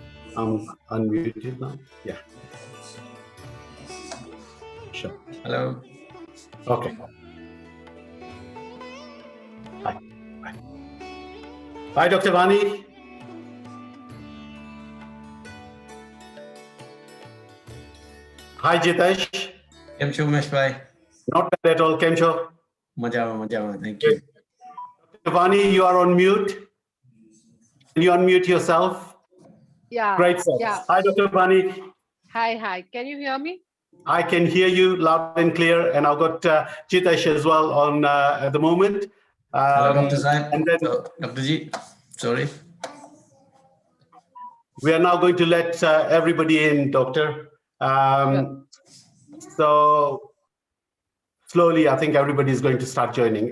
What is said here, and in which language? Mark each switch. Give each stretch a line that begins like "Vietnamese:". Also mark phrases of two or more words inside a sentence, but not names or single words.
English: I'm unmuted now. Yeah. Sure. Hello. Okay. Hi. Hi. Hi, Dr. Vani. Hi, Jitesh.
Gujarati: Kem છો ઉમેશભાઈ?
English: Not bad at all.
Gujarati: કેમ છો?
English: મજામાં. Thank you. Dr. Vani, you are on mute. Can you unmute yourself? Yeah. Great, sir. Yeah. Hi, Dr. Vani. Hi. Can you hear me? I can hear you loud and clear, and I've got Jitesh as well on at the moment. Hello, Dr. Zain. And then Dr. G. Sorry. we are now going to let everybody in, Doctor. So slowly, I think everybody is going to start joining.